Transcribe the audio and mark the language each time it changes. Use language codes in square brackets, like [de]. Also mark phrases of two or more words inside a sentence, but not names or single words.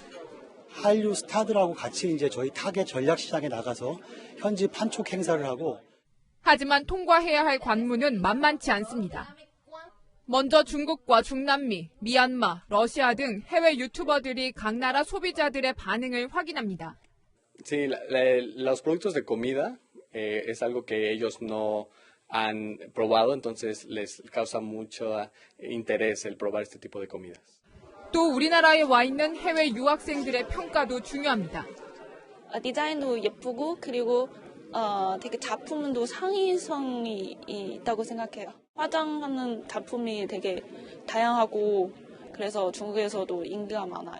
[ko] 한류 스타들하고 같이 이제 저희 타겟 전략 시장에 나가서 현지 판촉 행사를 하고. 하지만 통과해야 할 관문은 만만치 않습니다. 먼저 중국과 중남미, 미얀마, 러시아 등 해외 유튜버들이 각 나라 소비자들의 반응을 확인합니다. [es] Sí, los productos de comida es algo que ellos no han probado, entonces les causa mucho interés el probar este tipo de comidas. [ko] 또 우리나라에 와 있는 해외 유학생들의 평가도 중요합니다. 디자인도 예쁘고 그리고 되게 작품도 상의성이 있다고 생각해요. 화장하는 작품이 되게 다양하고 그래서 중국에서도 인기가 많아요.